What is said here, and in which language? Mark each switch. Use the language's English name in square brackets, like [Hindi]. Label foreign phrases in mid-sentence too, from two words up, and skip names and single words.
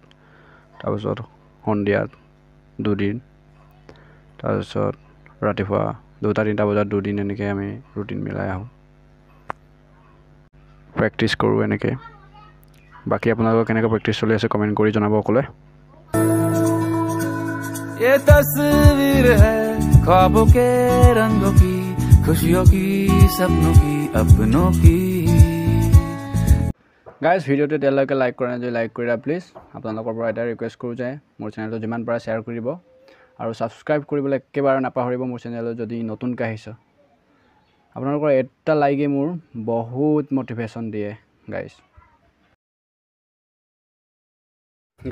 [Assamese] তাৰপিছত সন্ধিয়াত দুদিন, তাৰপিছত ৰাতিপুৱা 2টা-3টা বজাত দুদিন, এনেকৈ আমি ৰুটিন মিলাই আহোঁ, প্ৰেক্টিছ কৰোঁ এনেকৈ। বাকী আপোনালোকৰ কেনেকৈ প্ৰেক্টিছ চলি আছে কমেণ্ট কৰি জনাব অকলে। [Hindi] ये तस्वीर है ख्वाबों के रंगों की, खुशियों की, सपनों की, अपनों की। [Assamese] গাইজ ভিডিঅ'টো এতিয়ালৈকে লাইক কৰা নাই যদি লাইক কৰিবা প্লিজ। আপোনালোকৰ পৰা এটা ৰিকুৱেষ্ট কৰোঁ যে মোৰ চেনেলটো যিমান পাৰে শ্বেয়াৰ কৰিব আৰু ছাবস্ক্ৰাইব কৰিবলৈ একেবাৰে নাপাহৰিব মোৰ চেনেলত যদি নতুনকৈ আহিছে। আপোনালোকৰ এটা লাইকে মোৰ বহুত মটিভেশ্যন দিয়ে গাইজ।